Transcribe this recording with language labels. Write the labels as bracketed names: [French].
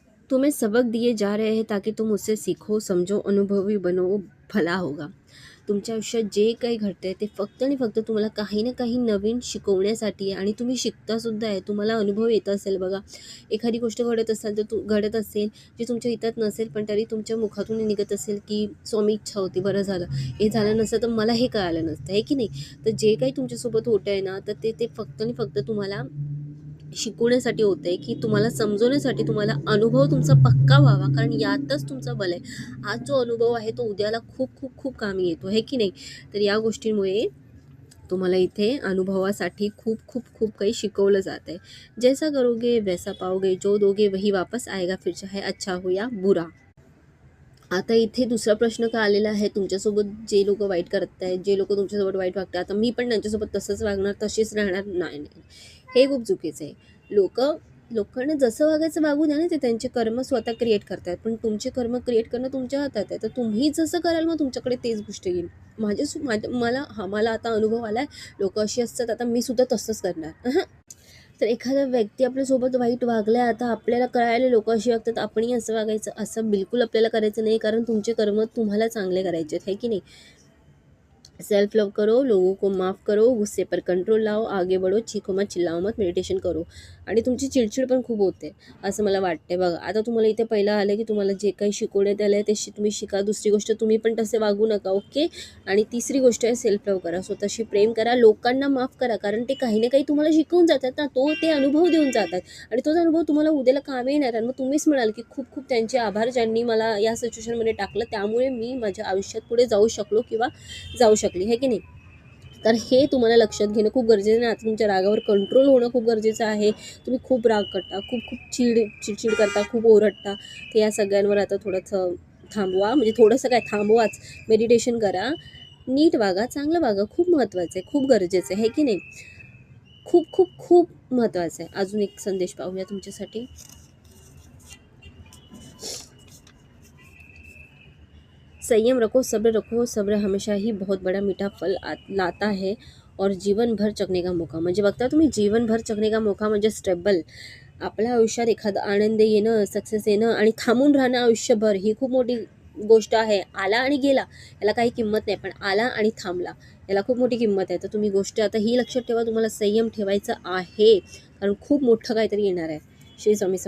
[Hindi] तुम्हें सबक दिए जा रहे हैं ताकि तुम उससे सीखो, समझो, अनुभवी बनो, भला होगा. [Marathi] तुमच्या आयुष्यात जे काही घडतंय ते फक्त आणि फक्त तुम्हाला काही ना काही नवीन शिकवण्यासाठी आहे आणि तुम्ही शिकतासुद्धा आहे. तुम्हाला अनुभव येत असेल बघा, एखादी गोष्ट घडत असेल तर घडत असेल जी तुमच्या हितात नसेल, पण तरी तुमच्या मुखातून निघत असेल की स्वामी इच्छा होती, बरं झालं, हे झालं नसतं तर मला हे कळालं नसतं, आहे की नाही. तर जे काही तुमच्यासोबत होतं आहे ना, तर ते फक्त आणि फक्त तुम्हाला शिकवण्यासाठी होतं आहे, की तुम्हाला समजवण्यासाठी, तुम्हाला अनुभव तुमचा पक्का व्हावा, कारण यातच तुमचं बल आहे. आज जो अनुभव आहे तो उद्याला खूप खूप खूप कामी येतो, आहे की नाही. तर या गोष्टींमुळे तुम्हाला इथे अनुभवासाठी खूप खूप खूप काही शिकवलं जात आहे. [Hindi] जैसा करोगे वैसा पाओगे, जो दोगे वही वापस आएगा, फिर चाहे अच्छा हो या बुरा. [Marathi] आता इथे दुसरा प्रश्न का आलेला आहे, तुमच्यासोबत जे लोक वाईट करत आहेत, जे लोक तुमच्यासोबत वाईट वागतात, आता मी पण त्यांच्यासोबत तसंच वागणार, तशीच राहणार, नाही नाही, हे खूप चुकीचं आहे. लोकांना जसं वागायचं वागू द्या ना, ते त्यांचे कर्म स्वतः क्रिएट करतात, पण तुमचे कर्म क्रिएट करणं तुमच्या हातात आहे. तर तुम्ही जसं कराल मग तुमच्याकडे तेच गोष्ट येईल. मला आता अनुभव आला आहे, लोक अशी असतात, आता मी सुद्धा तसंच करणार. तर एखादा व्यक्ती आपल्यासोबत वाईट वागला, आता आपल्याला कळायला लोक अशी वागतात, आपणही असं वागायचं, असं बिलकुल आपल्याला करायचं नाही, कारण तुमचे कर्म तुम्हाला चांगले करायचे आहेत, है की नाही. [Hindi] सेल्फ लव करो, लोगों को माफ़ करो, गुस्से पर कंट्रोल लाओ, आगे बढ़ो, चीखो मत, चिल्लाओ मत, मेडिटेशन करो. [Marathi] आणि तुमची चिडचिड पण खूप होते असं मला वाटते बघा. आता तुम्हाला इथे पहिलं आलं की तुम्हाला जे काही शिकवण्यात आलं आहे ते तुम्ही शिका. दुसरी गोष्ट, तुम्ही पण तसे वागू नका, ओके. आणि तिसरी गोष्ट आहे सेल्फ लव करा, स्वतःशी प्रेम करा, लोकांना माफ करा, कारण ते काही ना काही तुम्हाला शिकवून जातात ना, ते अनुभव देऊन जातात आणि तोच अनुभव तुम्हाला उद्याला कामी येणार. आणि मग तुम्हीच म्हणाल की खूप खूप त्यांचे आभार, ज्यांनी मला या सिच्युएशनमध्ये टाकलं, त्यामुळे मी माझ्या आयुष्यात पुढे जाऊ शकलो किंवा जाऊ शकली, हे की नाही. तर हे तुम्हाला लक्षात घेणं खूप गरजेचं आहे. आता तुमच्या रागावर कंट्रोल होणं खूप गरजेचं आहे. तुम्ही खूप राग करता, खूप खूप चिडचिड करता, खूप ओरडता, तर या सगळ्यांवर आता थोडंसं थांबवा, म्हणजे थोडंसं काय थांबवाच, मेडिटेशन करा, नीट वागा, चांगलं वागा, खूप महत्त्वाचं आहे, खूप गरजेचं आहे, हे की नाही. खूप खूप खूप महत्त्वाचं आहे. अजून एक संदेश पाहूया तुमच्यासाठी. [Hindi] संयम रखो, सब्र रखो, सब्र हमेशा ही बहुत बड़ा मीठा फल लाता है और जीवन भर चखने का मौका. [Marathi] म्हणजे बघता तुम्ही, [Hindi] जीवन भर चखने का मौका [Marathi] म्हणजे स्टेबल. आपल्या आयुष्यात एखादा आनंद येणं, सक्सेस येणं आणि थांबून राहणं आयुष्यभर, ही खूप मोठी गोष्ट आहे. आला आणि गेला याला काही किंमत नाही, पण आला आणि थांबला याला खूप मोठी किंमत आहे. तर तुम्ही गोष्ट आता ही लक्षात ठेवा, तुम्हाला संयम ठेवायचा आहे, कारण खूप मोठं काहीतरी येणार आहे. श्री स्वामी समर्थ.